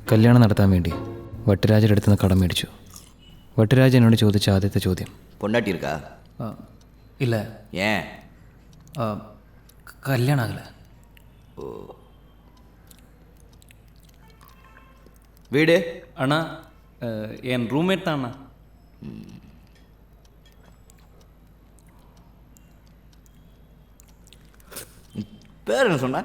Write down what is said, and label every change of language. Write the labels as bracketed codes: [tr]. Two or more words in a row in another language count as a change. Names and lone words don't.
[ml] കല്യാണം നടത്താൻ വേണ്ടി വട്ടുരാജയുടെ അടുത്ത് നിന്ന് കടം മേടിച്ചു. വട്ടുരാജ എന്നോട് ചോദിച്ച ആദ്യത്തെ ചോദ്യം, [ta] பொண்டாட்டி இருக்கா? இல்லை. ஏன்? கல்யாணம் ஆகலை. ஓ. வீடு? அண்ணா என் ரூம்மேட் தான் அண்ணா. பேர் என்ன சொன்ன?